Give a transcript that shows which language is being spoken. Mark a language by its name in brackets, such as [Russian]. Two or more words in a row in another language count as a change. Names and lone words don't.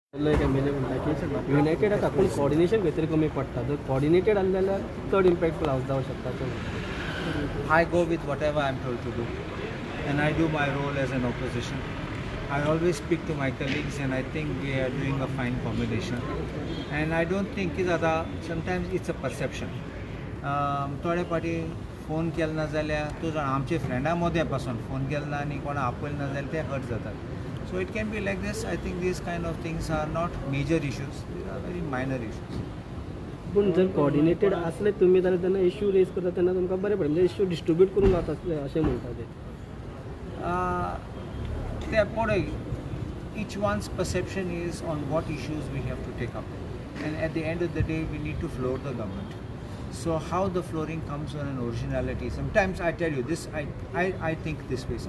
[Konkani] एक एमएलए म्हणटा की युनायटेड हातून कोऑर्डिनेशन खंय तरी कमी पडटा जर कोऑर्डिनेटेड आसलें जाल्यार चड इम्पॅक्ट जावंक शकता अशें म्हणटा. [English] I go with whatever I'm told to do, and I do my role as an opposition. I always speak to my colleagues, and I think we are doing a fine combination. And I don't think sometimes it's a perception. [Konkani] थोडे पाटी फोन केलो ना जाल्यार तूं जाण आमचे फ्रेंडा मदें पासून फोन केलो ना आनी कोणा आपयल ना जाल्यार ते हर्ट जातात. [English] So it can be like this. I think these kind of things are not major issues. They are very minor issues. [Konkani] पूण जर कोऑर्डिनेटेड आसले तुमी जाल्यार तेन्ना [English] issue raise [Konkani] करता तेन्ना तुमकां बरें पडटा म्हणजे [English] issue distribute [Konkani] करून जाता अशें म्हणटा ते. [English] They पळय, each one's perception is on what issues we have to take up, and at the end of the day we need to floor the government. So how the flooring comes on an originality, sometimes I tell you this, I think this way.